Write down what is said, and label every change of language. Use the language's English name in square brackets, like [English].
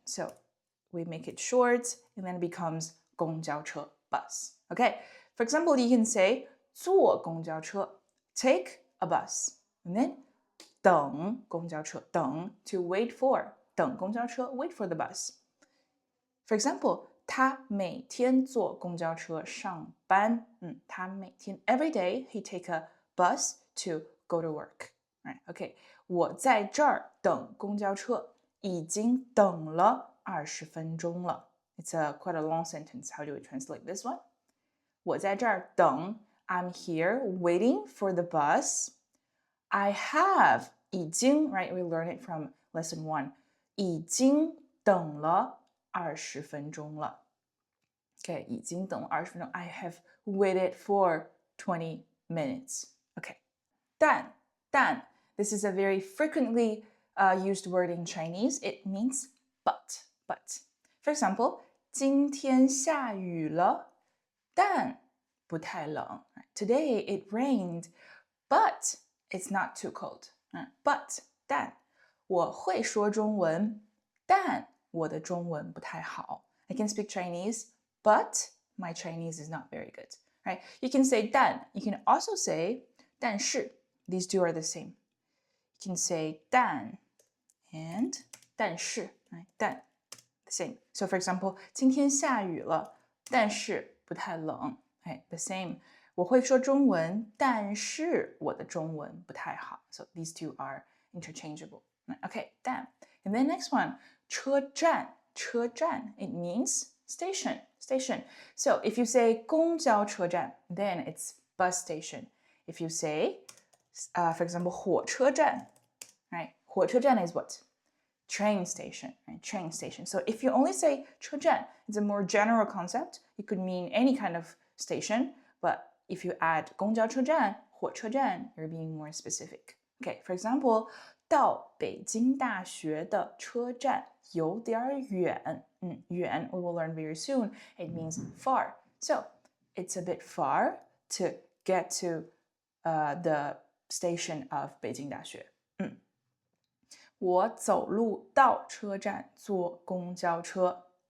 [English] So we make it short and then it becomes 公交车, bus. Okay, for example, you can say [Chinese] 坐公交车, [English] take a bus. And then [Chinese] 等公交车, [English] 等 to wait for, 等公交车, wait for the bus. [Chinese] For example, 他每天坐公交车上班。他每天 [English] every day he take a bus to go to work. Right? Okay. [Chinese] 我在这儿等公交车，已经等了20分钟了。 [English] It's quite a long sentence. How do we translate this one? [Chinese] 我在这儿等 [English] I'm here waiting for the bus. I have 已经 right? We learned it from lesson 1. [Chinese] 已经等了20分钟了。 Okay, 已经等了20分钟。 [English] I have waited for 20 minutes. Okay. 但 this is a very frequently used word in Chinese. It means but. [Chinese] For example, 今天下雨了，但不太冷。 [English] Today it rained, but it's not too cold. But [Chinese] 但我会说中文，但我的中文不太好。 [English] I can speak Chinese, but my Chinese is not very good. Right? You can say 但 You can also say 但是 These two are the same. You can say 但 and 但是 right? 但 the same. So for example, [Chinese] 今天下雨了，但是不太冷。 [English] Right? The same. [Chinese] 我会说中文，但是我的中文不太好。 [English] So these two are interchangeable. Okay, 但 And then next one, 车站 it means station. So if you say 公交车站 then it's bus station. If you say, for example, 火车站 right? 火车站 is what? Train station, right? Train station. So if you only say 车站, it's a more general concept. It could mean any kind of station, but if you add 公交车站, 火车站, you're being more specific. [Chinese] Okay, for example, 到北京大学的车站有点远。 [English] 远 we will learn very soon. It means far. So it's a bit far to get to the station of 北京大学。 [Chinese] 我走路到车站坐公交车。